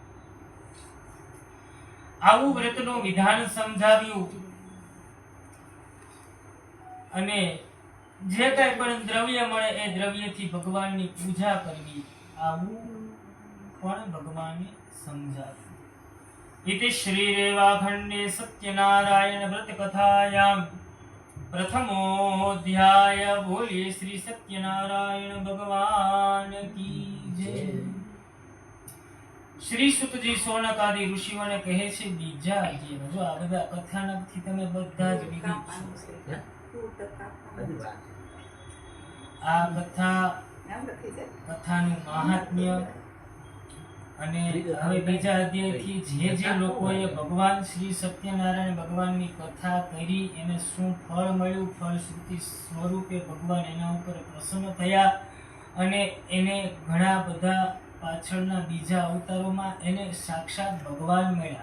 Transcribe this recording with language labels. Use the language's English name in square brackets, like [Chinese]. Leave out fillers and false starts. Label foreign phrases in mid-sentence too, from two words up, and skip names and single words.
[Gujarati] આવું વ્રતનું વિધાન સમજાવ્યું અને જે કઈ પણ દ્રવ્ય મળે એ દ્રવ્યથી ભગવાનની પૂજા કરવી, આવું પણ ભગવાને સમજાવ્યું. [Sanskrit] इति श्रीरेवाखण्डे सत्यनारायण व्रत कथायां प्रथमोऽध्याय। [Hindi] बोलिए श्री सत्यनारायण भगवान की जय। [Gujarati] શ્રી સુતજી સૌનક આદિ ઋષિઓને કહે છે બીજા અધ્યાય। જો આ બધા કથાનકથી તમે બધા જ વિદિત છો। આ કથા કથાનું મહાત્મ્ય અને હવે બીજા અધ્યાયથી જે લોકોએ ભગવાન શ્રી સત્યનારાયણ ભગવાનની કથા કરી એને શું ફળ મળ્યું, ફળશ્રુતિ સ્વરૂપે ભગવાન એના ઉપર પ્રસન્ન થયા અને એને ઘણા બધા પાછળના બીજા અવતારોમાં એને સાક્ષાત ભગવાન મળ્યા.